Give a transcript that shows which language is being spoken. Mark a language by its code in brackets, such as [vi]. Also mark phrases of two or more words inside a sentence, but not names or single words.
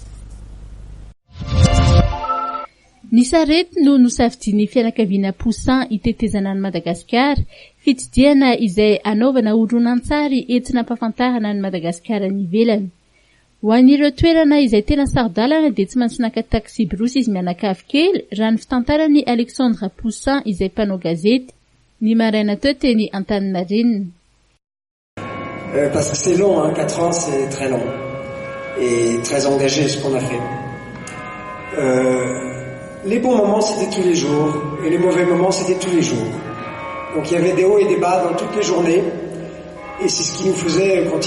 [mg] Ny sarety no nosafidian'ny fianakaviana Poussin itetezana any Madagasikara, fitidiana izay anaovana horonan-tsary entina ampahafantarana ny Madagasikara ny ivelany. Ho an'ireo toerana izay tena sarodalana dia tsy maintsy naka taxi brosy izy mianakavy kely raha ny fitantaran'ny Alexandre Poussin izay mpanao gazety. Ny maraina teo teny Antaninarenina. [fr] Parce que c'est long, hein, 4 ans c'est très long et très engagé ce qu'on a fait. Les bons moments c'était tous les jours et les mauvais moments c'était tous les jours. Donc il y avait des hauts et des bas dans toutes les journées et c'est ce qui nous faisait continuer.